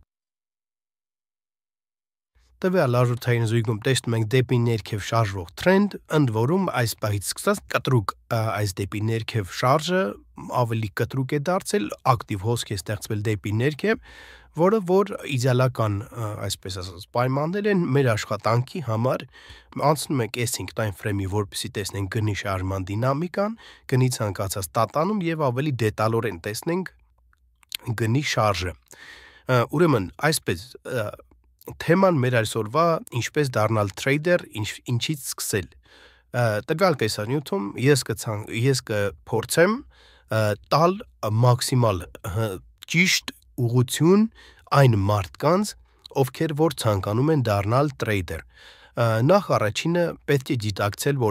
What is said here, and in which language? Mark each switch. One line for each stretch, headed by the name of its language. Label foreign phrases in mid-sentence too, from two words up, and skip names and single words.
Armenian: տվյալ արժութային զույգում տեսնում ենք դեպի ներքև շարժվող թրենդ, ընդ որում այս պահից սկսած կտրուկ այս դեպի ներքև շարժը ավելի կտրուկ է դարձել, ակտիվ հոսք է ստեղծվել դեպի ներքև, որը որ իդեալական, այսպես ասած, պայմաններ են մեր աշխատանքի համար, անցնում ենք S5
English: time frame-
Armenian: ի, որպեսզի տեսնենք գնի շարժման դինամիկան, գնի ցանկացած տատանում և ավելի դետալորեն տեսնենք գնի շարժը։ Ուրեմն, այսպես թեման մեր այսօրվա ինչպես դառնալ տրեյդեր, ինչից սկսել։ Տվյալ տեսանյութում ես կփորձեմ տալ մաքսիմալ ճիշտ ուղղություն այն մարդկանց, ովքեր որ ցանկանում են դառնալ տրեյդեր։ Նախ առաջինը պետք է գիտակցել, որ